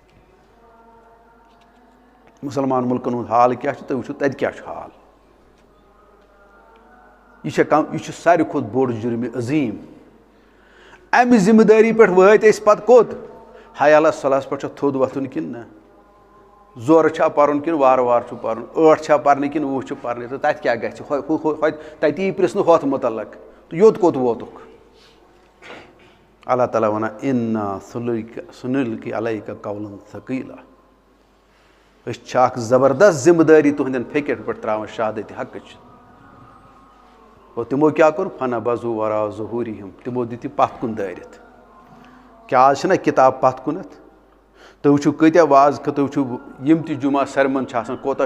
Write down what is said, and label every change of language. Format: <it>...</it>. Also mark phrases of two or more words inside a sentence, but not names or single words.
<ks>مُسلمان مُلکن ہُنٛد حال کیٛاہ چھُ تُہۍ وٕچھِو تتہِ کیٛاہ چھُ حال یہِ چھُ ساروی کھۄتہٕ بوٚڑ جُرمہِ عظیٖم امہِ ذِمہٕ دٲری پٮ۪ٹھ وٲتۍ أسۍ پتہٕ کوٚت حیا صلحس پٮ۪ٹھ چھا تھوٚد وۄتھُن کِنہٕ نہ زورٕ چھا پرُن کِنہٕ وارٕ وارٕ چھُ پرُن ٲٹھ چھا پرنہِ کِنہٕ وُہ چھُ پرنہِ تہٕ تتہِ کیٛاہ گژھِ تتی یی پرژھنہٕ ہۄتھ مُتعلق تہٕ یوٚت کوٚت ووتُکھ اللہ تعالیٰ ونان</ks> <ar>اِنا سُنُلقی علیکَ قولاً ثقیٖلا</ar> <ks>أسۍ چھِ اکھ زبردست ذِمہٕ دٲری تُہنٛدٮ۪ن پھیکٮ۪ن پٮ۪ٹھ تراوان شہادتِ حقٕچ اور تِمو کیٛاہ کوٚر</ks> <ar>فَنَبَذُوهُ وَرَاءَ ظُہُورِهِمْ</ar> <ks>تِمو دِتۍ یہِ پتھ کُن دٲرِتھ کیٛاہ آز چھِنہ کِتاب پتھ کُنتھ تُہۍ وٕچھِو کۭتیاہ واز تُہۍ وٕچھِو یِم تہِ جُمعہ سرمن چھِ آسان کوتاہ</ks>